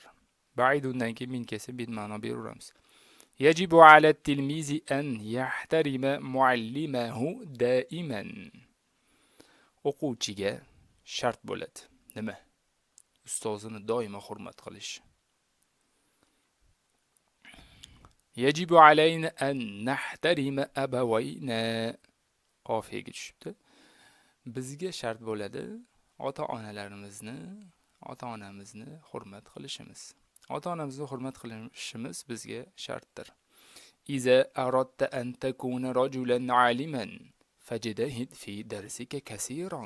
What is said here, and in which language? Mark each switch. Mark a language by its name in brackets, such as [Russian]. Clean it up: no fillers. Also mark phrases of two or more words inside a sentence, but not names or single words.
[Uzbek] Ba'idundan keyin min kelsa, bin ma'no beramiz. [Arabic] يجب على التلميذ أن يحترم معلمه دائما. [Uzbek] O'quvchiga shart bo'ladi. Nima? Ustozini doimo hurmat qilish. [Arabic] يجب علينا أن نحترم أبوينا. [Uzbek] Qofiyaga tushibdi. Bizga shart bo'ladi ota-onamizni hurmat qilishimiz. Ota-onamizni hurmat qilishimiz bizga shartdir. [Arabic] إذا أردت أن تكون رجلا عالما فاجتهد في درسك كثيرا.